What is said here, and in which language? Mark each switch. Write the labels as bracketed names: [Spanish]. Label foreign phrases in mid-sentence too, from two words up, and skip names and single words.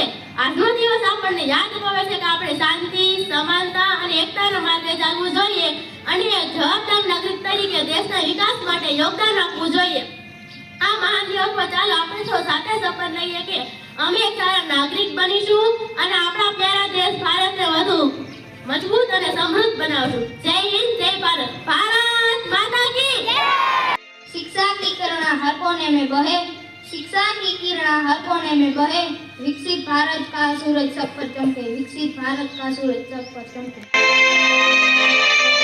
[Gujarati] આજનો દિવસ આપણને યાદ અપાવે છે કે આપણે શાંતિ, સમાનતા અને એકતાના માર્ગે ચાલવું જોઈએ અને એક જવાબદાર નાગરિક તરીકે દેશના વિકાસ માટે યોગદાન આપવું જોઈએ. આ મહાન દિવસ પર ચાલો આપણે સૌ સાથે શપથ લઈએ કે અમે એક સારા નાગરિક બનીશું અને આપણા પ્યારા દેશ ભારતને વધુ મજબૂત અને સમૃદ્ધ બનાવશું. જય હિન્દ, જય ભારત. [Hindi] भारत माता की जय. शिक्षा की किरणा हर कोने में बहे. शिक्षा की किरणा हर कोने में बहे. विकसित भारत का सूरज सब पर चमके. विकसित भारत का सूरज सब पर चमके.